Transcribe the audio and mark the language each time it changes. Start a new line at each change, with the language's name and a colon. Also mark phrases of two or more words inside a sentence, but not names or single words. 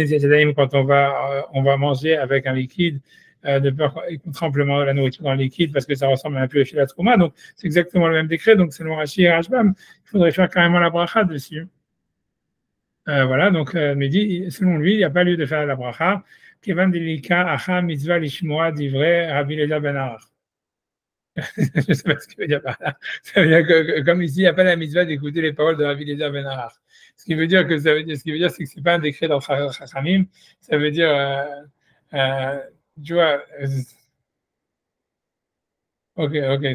French: On fait aussi
Hebrew: נטילת ידיים
French: quand on va manger avec un liquide de peur qu'on trempe la nourriture dans le liquide parce que ça ressemble un peu à la trouma. Donc, c'est exactement le même décret. Donc, selon Rashi et Rashbam, il faudrait faire carrément la bracha dessus. Voilà, donc, mais selon lui, il n'y a pas lieu de faire la bracha.
Hebrew: כיון דליכא הכא מצוה לשמוע דברי רבי אליעזר בן ערך.
French: Je ne sais pas ce qu'il veut dire par là. Ça veut dire que, comme ici, il n'y a pas la mitzvah d'écouter les paroles de Rabbi Eliezer ben Arach. Ce qui veut dire que c'est que ce n'est pas un décret dans Chachamim. Ça veut dire, tu vois, ok.